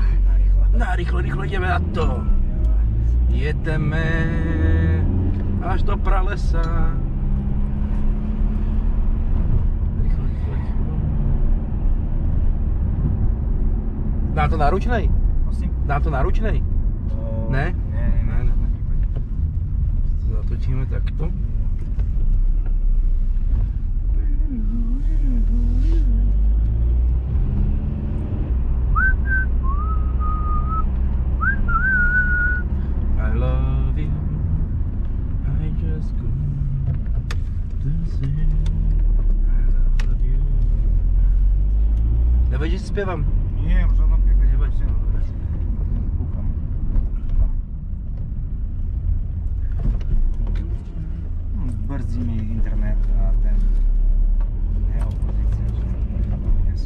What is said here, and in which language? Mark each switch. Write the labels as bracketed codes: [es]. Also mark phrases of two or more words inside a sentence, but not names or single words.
[sk] Rýchlo ideme na to. Jedeme až do pralesa. Rýchlo. Dá to na ručnej? Prosím? Dá to na ručnej? Ne? Ne. Zatočíme takto. [en] I love you. I just go to say I love you. [sk] Nevieš, že si spievam? Nie, v žádnom prípade. Kúkam. Brzdí mi internet a ten opozícia, že nie sú.